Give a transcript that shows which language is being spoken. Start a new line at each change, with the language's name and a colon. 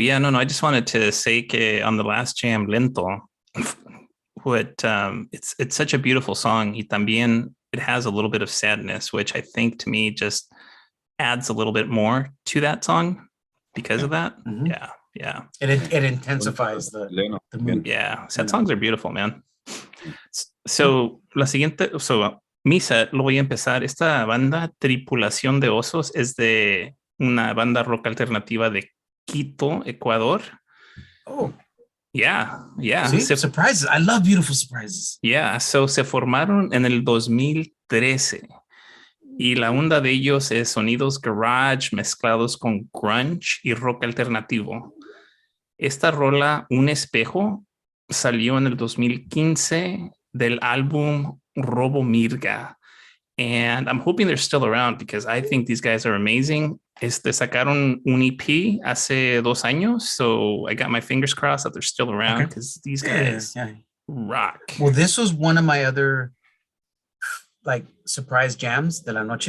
English: Yeah, no, I just wanted to say
Spanish: que
English: on the last jam, Lento, it's such a beautiful song.
Spanish: Y también
English: it has a little bit of sadness, which I think to me just adds a little bit more to that song because of that. Mm-hmm. Yeah. Yeah. It intensifies the mood. Yeah. Sad songs are beautiful, man.
Spanish: So, la siguiente, Misa, lo voy a empezar. Esta banda, Tripulación de Osos, es de una banda rock alternativa de Quito, Ecuador. Oh.
English: Yeah. See? Surprises. I love beautiful surprises. Yeah. So,
Spanish: se formaron en el 2013. Y la onda de ellos es sonidos garage mezclados con grunge y rock alternativo. Esta rola, Un Espejo, salió en el 2015 del álbum Robo Mirga.
English: And I'm hoping they're still around because I think these guys are amazing.
Spanish: Sacaron un EP hace 2 años,
English: so I got my fingers crossed that they're still around because these guys rock. Well, this was one of my other like surprise jams
Spanish: de la noche.